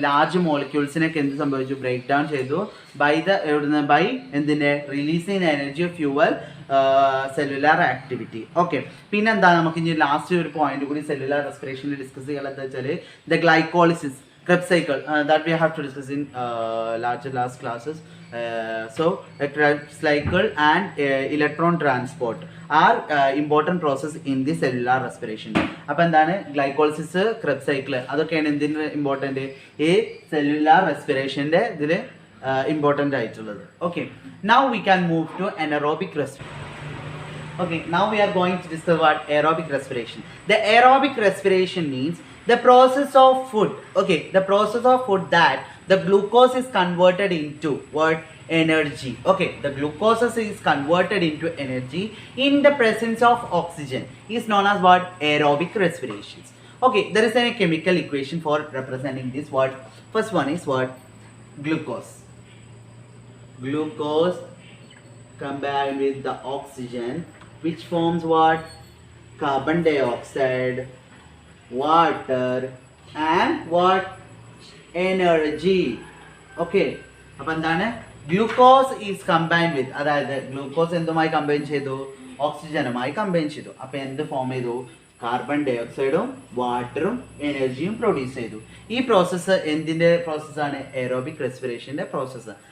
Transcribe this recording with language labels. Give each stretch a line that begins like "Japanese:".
Malayalam: Large മോളിക്യൂൾസിനൊക്കെ എന്ത് സംഭവിച്ചു? Break down ചെയ്തു ബൈ എന്തിൻ്റെ?
English: Releasing energy of fuel cellular activity.
Malayalam: Okay, പിന്നെന്താ നമുക്ക് ഇനി ലാസ്റ്റ് ഒരു പോയിന്റ് കൂടി സെല്ലുലാർ റെസ്പിറേഷനിൽ ഡിസ്കസ് ചെയ്യാൻ എന്താ വെച്ചാൽ
English: The glycolysis Krebs cycle that we have to discuss in last classes. So Krebs cycle and electron transport are important process in the cellular respiration.
Malayalam: അപ്പോൾ എന്താണ്? ഗ്ലൈക്കോളിസിസ്, Krebs cycle അതൊക്കെയാണ് എന്തിന് important? ഈ cellular റെസ്പിറേഷൻ്റെ ഇതിൽ important ആയിട്ടുള്ളത്. Okay,
English: now we can move to anaerobic respiration. Okay, now we are going to discuss what aerobic respiration. The aerobic respiration means the process of food. Okay, the process of food that the glucose is converted into what? Energy. Okay, the glucose is converted into energy in the presence of oxygen is known as what? Aerobic respirations. Okay, there is a chemical equation for representing this. What? First one is what? Glucose. Glucose combined with the oxygen, which forms what? Carbon dioxide, water and what? Energy.
Malayalam: Okay, അപ്പോൾ എന്താണ്?
English: glucose is combined with,
Malayalam: അതായത് glucose എന്തുമായി combine ചെയ്തു? ഓക്സിജനുമായി combine ചെയ്തു. അപ്പോൾ എന്ത് form ചെയ്തു? Carbon dye ഓക്സൈഡും വാട്ടറും എനർജിയും പ്രൊഡ്യൂസ് ചെയ്തു. ഈ പ്രോസസ്സ് എന്തിൻ്റെ പ്രോസസ്സാണ്? Aerobic റെസ്പിറേഷൻ്റെ process.